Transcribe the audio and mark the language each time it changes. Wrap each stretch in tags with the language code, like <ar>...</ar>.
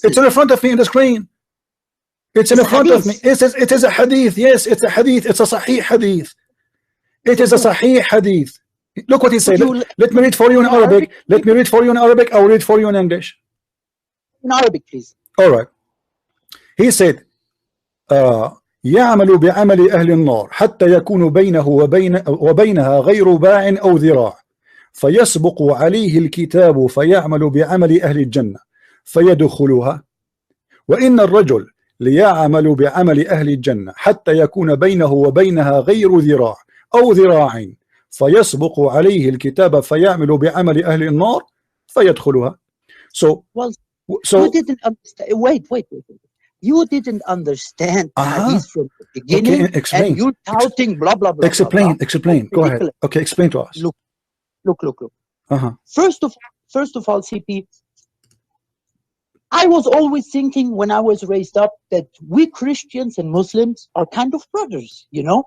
<en>It's in front of me in the screen. It's in front of me. It is a hadith. Yes, it's a hadith. It's a sahih hadith. It is a sahih hadith. Look what he said. Let me read for you in Arabic. Let me read for you in Arabic. I will read for you in English. In Arabic, please. All right. He said,</en> <ar>يعمل بعمل أهل النار حتى يكون بينه وبينها غير باع أو ذراع فيسبق عليه الكتاب فيعمل بعمل أهل الجنة فيدخلها وإن الرجل ليعمل بعمل أهل الجنة حتى يكون بينه وبينها غير ذراع أو ذراع فيسبق عليه الكتاب فيعمل بعمل أهل النار فيدخلها.</ar> <en>So you didn't understand. Wait. You didn't understand hadith from the beginning. Okay, explain. And you're touting blah blah blah. Explain. Go ahead. Okay, explain to us. Look. First of all, CP, I was always thinking when I was raised up that we Christians and Muslims are kind of brothers, you know?</en>